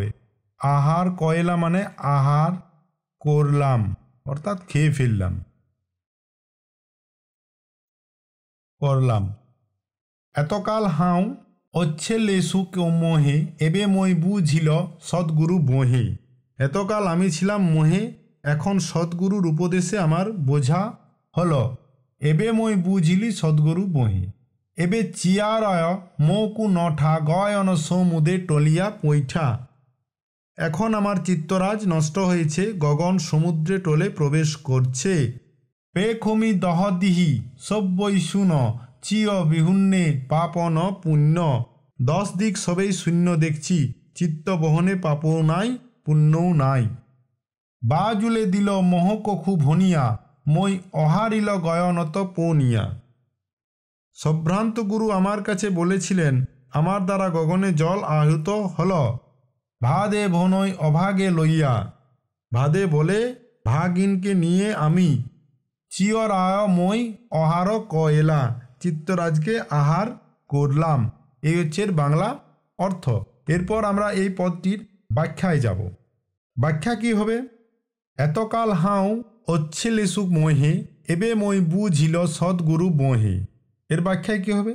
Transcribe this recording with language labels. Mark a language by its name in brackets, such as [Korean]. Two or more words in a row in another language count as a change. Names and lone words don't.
[Bangla] আহার কয়লা মানে আহার করলাম, অর্থাৎ খেয়ে ফেললাম, করলাম। এতকাল হাও অচ্ছে লেসু মোহে এবে মই বুঝিল সদ্গুরু বহে। এতকাল আমি ছিলাম মোহে, এখন সদ্গুরুর উপদেশে আমার বোঝা হল। এবে মই বুঝিলি সদ্গুরু বহে। এবে চিয়ারয় মৌকু নঠা গয়ন সৌমুদে টলিয়া পৈঠা। এখন আমার চিত্তরাজ নষ্ট হয়েছে, গগন সমুদ্রে টলে প্রবেশ করছে। পেখমি দহদিহি সব্বই শুন চিয় বিহুন্নে পাপন পুণ্য। 10 দিক সবেই শূন্য দেখছি, চিত্তবহনে পাপও নাই পুণ্যও নাই। বাজুলে দিল মোহকখু ভনিয়া মই অহারিল গয়নত পৌনিয়া। সম্ভ্রান্ত গুরু আমার কাছে বলেছিলেন, আমার দ্বারা গগনে জল আহুত হল। ভাদে ভনই অভাগে লইয়া। ভাদে বলে ভাগিনকে নিয়ে আমি চিয়রায় মই অহার কয়লা, চিত্তরাজকে আহার করলাম। এই হচ্ছে বাংলা অর্থ। এরপর আমরা এই পদটির ব্যাখ্যায় যাব। ব্যাখ্যা কি হবে? এতকাল হাও অচ্ছেলে সুখ মোহে এবে মই বুঝিল সদ্গুরু মোহে। এর ব্যাখ্যায় কি হবে?